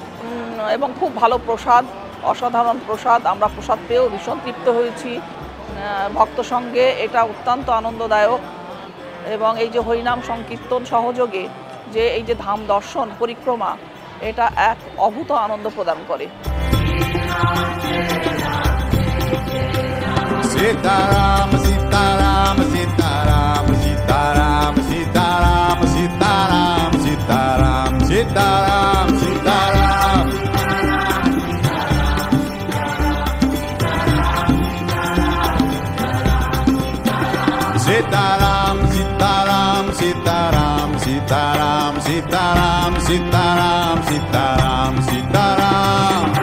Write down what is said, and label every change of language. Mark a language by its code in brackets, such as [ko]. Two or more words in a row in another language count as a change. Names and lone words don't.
[bn] এবং খুব ভালো প্রসাদ, অসাধারণ প্রসাদ। আমরা প্রসাদ পেয়েও ভীষণ তৃপ্ত হয়েছি। ভক্ত সঙ্গে এটা অত্যন্ত আনন্দদায়ক এবং এই যে হরিনাম সংকীর্তন সহযোগে যে এই যে ধাম দর্শন পরিক্রমা এটা এক অভূত আনন্দ প্রদান করে। Sitaram, Sitaram, Sitaram, Sitaram, Sitaram, Sitaram, Sitaram, Sitaram, Sitaram. Sitaram, Sitaram, Sitaram, Sitaram, Sitaram, Sitaram, Sitaram, Sitaram.